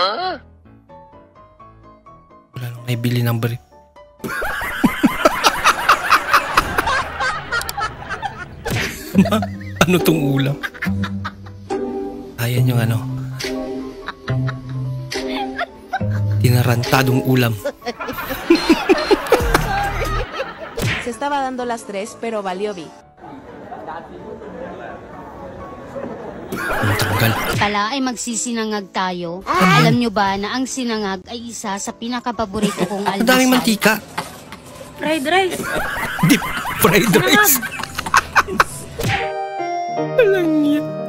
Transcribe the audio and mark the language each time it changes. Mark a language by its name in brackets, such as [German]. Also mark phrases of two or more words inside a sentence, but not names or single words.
[Filipino] Wala nang naibili ng brief. Ano tong ulam? Ayan yung ano. Tinarantadong ulam. [Spanish] Se estaba dando las 3, pero valió B. [Filipino] Ang tanggal. Pala ay magsisinangag tayo. Alam nyo ba na ang sinangag ay isa sa pinakapaborito kong almusal? Ang daming mantika. [English] Fried rice. Deep fried rice. [Filipino] Alang yan.